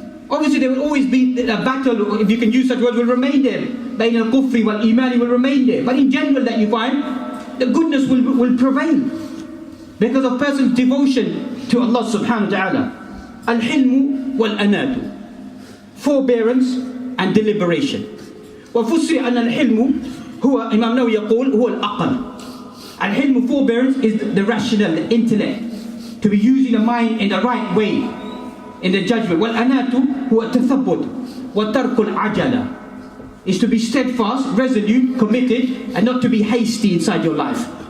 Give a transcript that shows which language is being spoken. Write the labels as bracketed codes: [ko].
[en] Obviously there will always be a battle, if you can use such words, will remain there. Bain al-kufri wal-imani will remain there. But in general that you find, the goodness will prevail. Because of person's devotion to Allah subhanahu wa ta'ala. Al-hilmu wal-anatu. Forbearance and deliberation. [ar] وفسر أن الحلم هو Imam Nawawi يقول هو الأقل. [en] Al-hilm, forbearance, is the rational, the intellect, to be using the mind in the right way, in the judgment. [ar] وَالْأَنَاتُ هُوَ التَّثَبُّتُ وَتَرْكُ الْعَجَلَةِ, [en] is to be steadfast, resolute, committed, and not to be hasty inside your life.